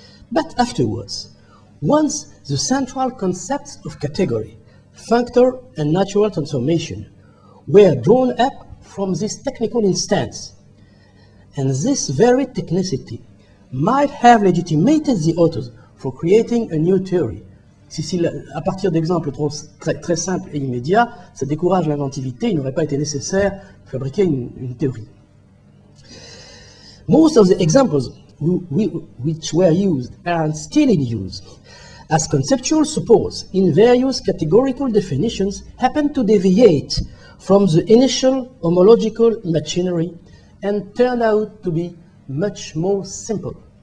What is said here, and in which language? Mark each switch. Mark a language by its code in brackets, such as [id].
[en] But afterwards, once the central concepts of category, functor, and natural transformation were drawn up from this technical instance, and this very technicity might have legitimated the authors for creating a new theory. [fr] Si à partir d'exemples très simples et immédiats, ça décourage l'inventivité, il n'aurait pas été nécessaire de fabriquer une théorie. [en] Most of the examples which were used and still in use as conceptual supports in various categorical definitions happen to deviate from the initial homological machinery and turn out to be much more simple.